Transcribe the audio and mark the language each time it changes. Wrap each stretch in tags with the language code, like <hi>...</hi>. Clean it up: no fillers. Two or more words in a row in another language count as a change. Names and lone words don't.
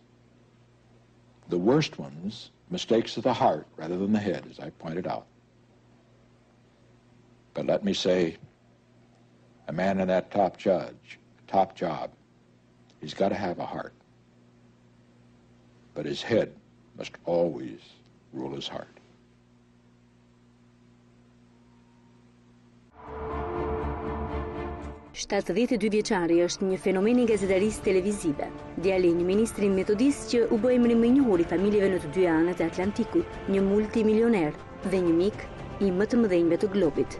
<en>The worst ones, mistakes of the heart rather than the head, as I pointed out. But let me say, a man in that top job, he's got to have a heart. But his head must always rule his heart.</en> <sq>Shtatëdhjetë vjeçari është një fenomen i gazetarisë televizive. Djali i një ministri metodist që u bë emri më i njohur i familjeve në të dy anët e Atlantikut, një multimilioner dhe një mik i më të mëdhenjve të globit.</sq>